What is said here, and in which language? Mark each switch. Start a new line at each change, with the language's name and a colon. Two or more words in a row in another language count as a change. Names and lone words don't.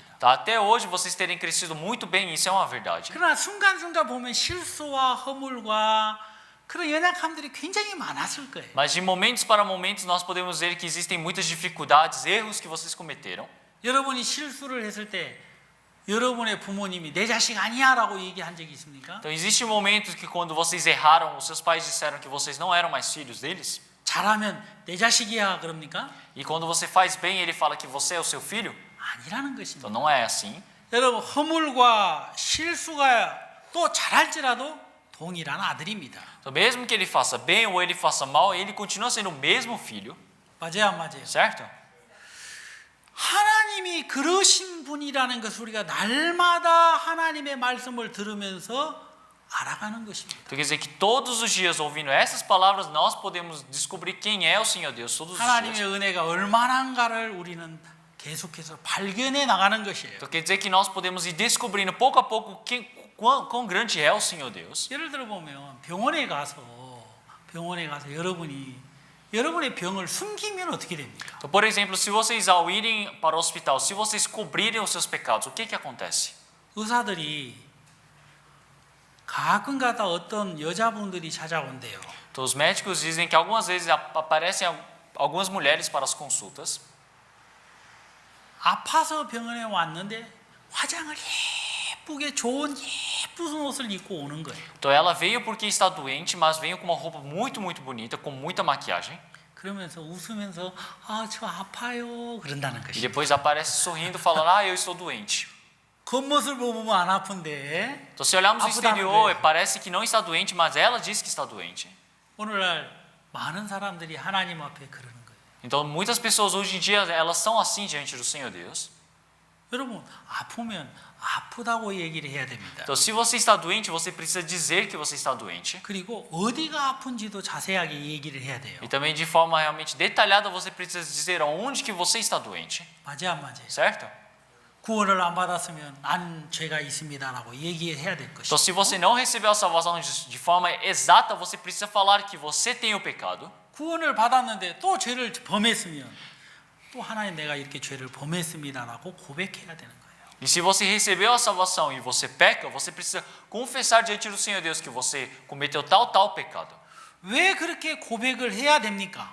Portuguese: Até hoje vocês terem crescido muito bem, isso é uma verdade.
Korean: 그러나 순간순간 보면 실수와 허물과 그런 연약함들이 굉장히 많았을 거예요.
Portuguese: Mas de momentos para momentos nós podemos ver que existem muitas dificuldades, erros que vocês cometeram.
Korean: 여러분이 실수를 했을 때 여러분의 부모님이 내 자식 아니야라고 얘기한 적이 있습니까?
Portuguese: Então existe momentos que quando vocês erraram, os seus pais disseram que vocês não eram mais filhos deles.
Korean: 잘하면 내 자식이야 그럽니까?
Portuguese: E quando você faz bem, ele fala que você é o seu filho?
Korean: 아니라는 것입니다.
Portuguese: Então não é assim.
Korean: 여러분 허물과 실수가 또 잘할지라도 동일한 아들입니다.
Portuguese: Então mesmo que ele faça bem ou ele faça mal, ele continua sendo o mesmo filho.
Korean: 맞아요, 안 맞아요?
Portuguese: Certo?
Korean: 하나님이 그러신 분이라는 것을 우리가 날마다 하나님의 말씀을 들으면서 알아가는 것입니다.
Portuguese: Então quer dizer que todos os dias, ouvindo essas palavras, nós podemos descobrir quem é o Senhor Deus todos os 하나님의 dias.
Korean: 은혜가 얼마나인가를 우리는 계속해서 발견해 나가는 것이에요.
Portuguese: Então quer dizer que nós podemos ir descobrindo pouco a pouco quão grande é o Senhor Deus.
Korean: 예를 들어 보면 병원에 가서 여러분의 병을 숨기면 어떻게 됩니까?
Portuguese: Então, por exemplo, se vocês ao irem para o hospital, se vocês cobrirem os seus pecados, o que acontece?
Korean: 의사들이 가끔가다 어떤 여자분들이 찾아온대요.
Portuguese: Então, os médicos dizem que algumas vezes aparecem algumas mulheres para as consultas.
Korean: 아파서 병원에 왔는데 화장을 예쁘게 좋은 예쁜 옷을 입고 오는 거예요.
Portuguese: Então ela veio porque está doente, mas veio com uma roupa muito bonita, com muita maquiagem.
Korean: 그러면서 웃으면서 저 아파요 그런다는 E 것이.
Portuguese: depois aparece sorrindo, falando: eu estou doente.
Korean: 겉모습을 보면 안 아픈데
Portuguese: Então se olharmos o 아프다는 exterior, 거예요. parece que não está doente, mas ela diz que está doente.
Korean: 오늘날 많은 사람들이 하나님 앞에 그러는 거예요.
Portuguese: Então muitas pessoas hoje em dia elas são assim diante do Senhor Deus.
Korean: 여러분 아프면 아프다고 얘기를 해야 됩니다.
Portuguese: Então se você está doente, você precisa dizer que você está doente.
Korean: 그리고 어디가 아픈지도 자세하게 얘기를 해야 돼요.
Portuguese: E também de forma realmente detalhada você precisa dizer aonde que você está doente,
Korean: 맞아 안 맞아요?
Portuguese: certo?
Korean: 구원을 안 받았으면 난 죄가 있습니다라고 얘기해야 될 것이고.
Portuguese: Então se você não recebeu a salvação de forma exata, você precisa falar que você tem o pecado.
Korean: 구원을 받았는데 또 죄를 범했으면 또 하나님 내가 이렇게 죄를 범했습니다라고 고백해야 되는 거예요.
Portuguese: E se você recebeu a salvação e você peca, você precisa confessar diante do Senhor Deus que você cometeu tal pecado.
Korean: 왜 그렇게 고백을 해야 됩니까?